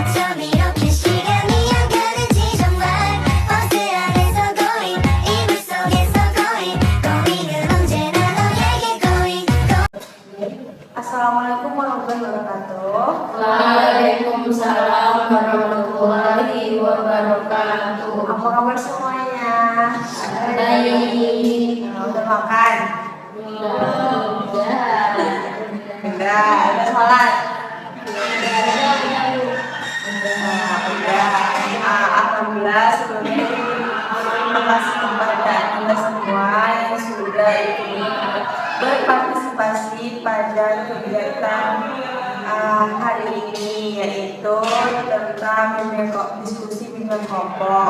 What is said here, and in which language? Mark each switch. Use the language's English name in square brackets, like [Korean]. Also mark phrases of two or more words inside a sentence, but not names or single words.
[Korean] 밤 이렇게 시간이 안 가는지 정말 버스 안에서 going 이불 속에서 [English] going going [Korean] 은 언제나 너에게 going [Arabic] السلام عليكم ورحمة الله وبركاته. وعليكم السلام ورحمة الله وبركاته. [Indonesian] Apa kabar semuanya? Baik. Udah makan? Udah. Udah sholat? Udah. Alhamdulillah sebelumnya terima kasih kepada Anda semua yang sudah ikut berpartisipasi pada kegiatan hari ini, yaitu tentang diskusi bimbingan kelompok.